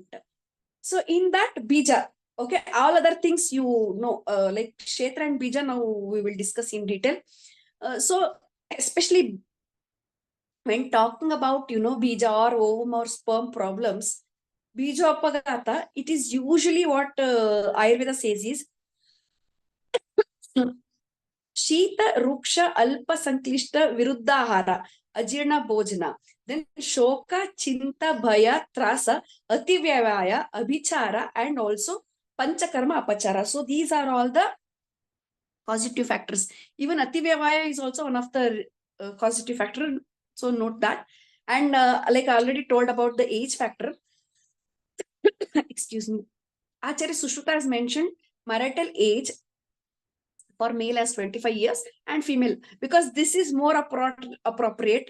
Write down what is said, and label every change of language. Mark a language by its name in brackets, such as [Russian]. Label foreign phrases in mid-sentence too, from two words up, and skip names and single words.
[English] So in that bija, okay, all other things like Kshetra and bija, now we will discuss in detail. So especially when talking about bija or ovum or sperm problems, [Sanskrit] बीज अपगत, [English] it is usually what Ayurveda says is [Sanskrit] ಶೀತ ವೃಕ್ಷ ಅಲ್ಪ ಸಂಕ್ಲಿಷ್ಟ ವಿರುದ್ಧಾಹಾರ ಅಜೀರ್ಣ ಭೋಜನ, [English] then [Sanskrit] ಶೋಕ ಚಿಂತ ಭಯ ತ್ರಾಸ ಅತಿವ್ಯಯ ಅಭಿಚಾರ [English] and also [Sanskrit] पञ्चकर्म अपचार. [English] So these are all the causative factors. Even ativyavaya is also one of the causative factor, so note that. And like I already told about the age factor, excuse me, Acharya Sushruta has mentioned marital age for male as 25 years and female, because this is more appropriate.